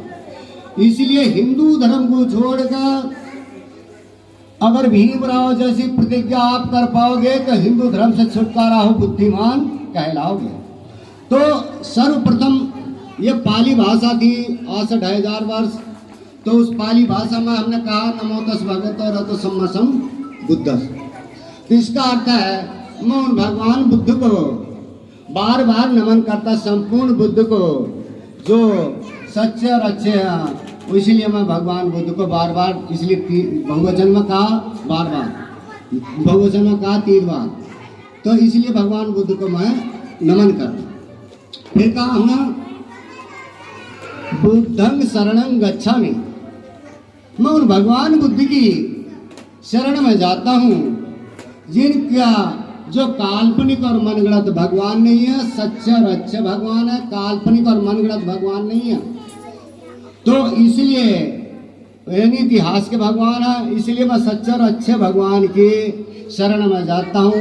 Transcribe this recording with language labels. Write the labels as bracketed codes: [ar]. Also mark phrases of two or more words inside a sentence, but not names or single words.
[hi] इसलिए हिंदू धर्म को छोड़कर अगर भीमराव जैसी प्रतिज्ञा आप कर पाओगे तो हिंदू धर्म से छुटकारा हो बुद्धिमान कहलाओगे। तो सर्वप्रथम ये पाली भाषा थी आज से 2500 वर्ष। तो उस पाली भाषा में हमने कहा [pi] नमो तस् भगवतो रतो सम्मा बुद्धस। [hi] तो इसका अर्थ है मैं उन भगवान बुद्ध को बार बार नमन करता, संपूर्ण बुद्ध को जो सच्चे और अच्छे हैं। इसीलिए मैं भगवान बुद्ध को बार बार, इसलिए बहुवचन में कहा बार बार, बहुवचन में कहा 3 बार, तो इसलिए भगवान बुद्ध को मैं नमन करता। फिर कहा हमने [pi] बुद्धं शरणं गच्छामि, [hi] मैं उन भगवान बुद्ध की शरण में जाता हूँ जिनका जो काल्पनिक और मनगढ़ंत भगवान नहीं है, सच्चे और अच्छे भगवान है, काल्पनिक और मनगढ़ंत भगवान नहीं है। तो इसलिए यानी इतिहास के भगवान है, इसलिए मैं सच्चे और अच्छे भगवान की शरण में जाता हूँ।